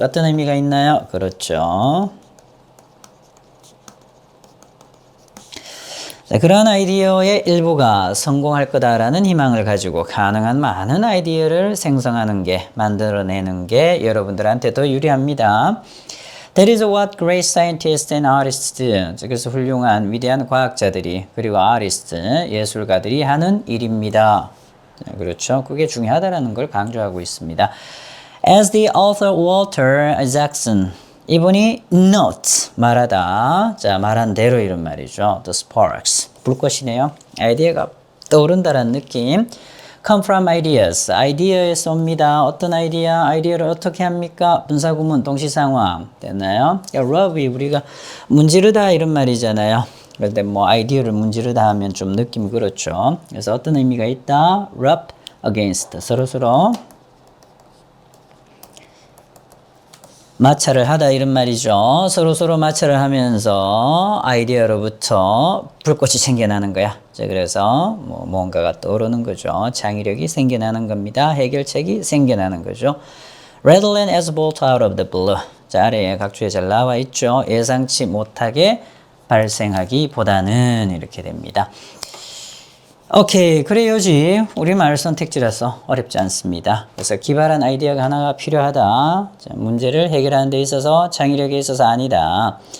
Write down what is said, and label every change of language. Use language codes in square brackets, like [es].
[ko] 어떤 의미가 있나요? 그렇죠. 자, 그런 아이디어의 일부가 성공할 거다라는 희망을 가지고 가능한 많은 아이디어를 생성하는 게, 만들어내는 게 여러분들한테 더 유리합니다. [en] That is what great scientists and artists do. [ko] 그래서 훌륭한 위대한 과학자들이 그리고 아티스트, 예술가들이 하는 일입니다. 그렇죠. 그게 중요하다는 걸 강조하고 있습니다. [en] As the author Walter Isaacson, [ko] 이분이 [en] note, [ko] 말하다. 자, 말한 대로 이런 말이죠. [en] The sparks, [ko] 불꽃이네요. 아이디어가 떠오른다는 느낌. [en] Come from ideas, [ko] 아이디어에서 옵니다. 어떤 아이디어? 아이디어를 어떻게 합니까? 분사구문, 동시상황. 됐나요? rub이 우리가 문지르다 이런 말이잖아요. 그런데 뭐 아이디어를 문지르다 하면 좀 느낌이 그렇죠. 그래서 어떤 의미가 있다? [en] rub against, [ko] 서로서로 마찰을 하다 이런 말이죠. 서로서로 마찰을 하면서 아이디어로부터 불꽃이 생겨나는 거야. 자, 그래서 뭐 뭔가가 떠오르는 거죠. 창의력이 생겨나는 겁니다. 해결책이 생겨나는 거죠. [en] Rather than as bolt out of the blue. [ko] 자, 아래에 각주에 잘 나와 있죠. 예상치 못하게 발생하기보다는 이렇게 됩니다. 오케이, 그래요지. 우리말 선택지라서 어렵지 않습니다. 그래서 기발한 아이디어가 하나가 필요하다. 자, 문제를 해결하는 데 있어서 창의력에 있어서 아니다.